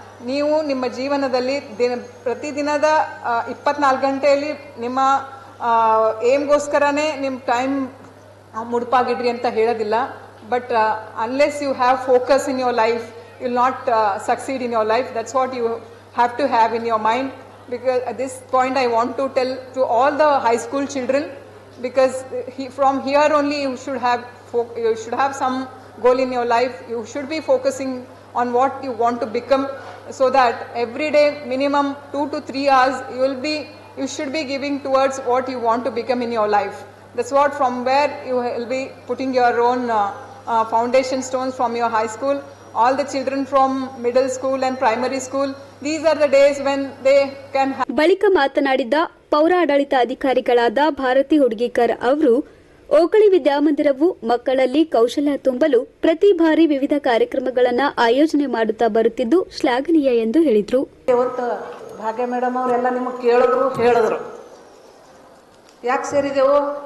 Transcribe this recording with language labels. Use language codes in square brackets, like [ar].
[kn] ನೀವು ನಿಮ್ಮ ಜೀವನದಲ್ಲಿ ಪ್ರತಿದಿನದ 24 ಗಂಟೆಯಲ್ಲಿ ನಿಮ್ಮ ಏಮ್ಗೋಸ್ಕರನೇ ನಿಮ್ಮ ಟೈಮ್ ಮುಡುಪಾಗಿಡ್ರಿ ಅಂತ ಹೇಳೋದಿಲ್ಲ. [en] But unless you have focus in your life, you will not succeed in your life. That's what you have to have in your mind. Because at this point I want to tell to all the high school children, because from here only you should have some goal in your life. You should be focusing on what you want to become, so that every day minimum 2 to 3 hours you should be giving towards what you want to become in your life. That's what, from where you will be putting your own foundation stones from your high school. All the children from middle school and primary school, these are the days when they can have. [kn] ಬಳಿಕ ಮಾತನಾಡಿದ ಪೌರಾಡಳಿತ ಅಧಿಕಾರಿಗಳಾದ ಭಾರತಿ ಹುಡ್ಗಿಕರ್ ಅವರು, ಓಕಳಿ ವಿದ್ಯಾಮಂದಿರವು ಮಕ್ಕಳಲ್ಲಿ ಕೌಶಲ್ಯ ತುಂಬಲು ಪ್ರತಿ ಬಾರಿ ವಿವಿಧ ಕಾರ್ಯಕ್ರಮಗಳನ್ನು ಆಯೋಜನೆ ಮಾಡುತ್ತಾ ಬರುತ್ತಿದ್ದು ಶ್ಲಾಘನೀಯ ಎಂದು ಹೇಳಿದರು. ಇವತ್ತು ಭಾಗ್ಯ ಮೇಡಮ್ ಅವರೆಲ್ಲ ನಿಮಗೆ ಹೇಳಿದ್ರು ಯಾಕೆ ಸೇರಿದೆವು.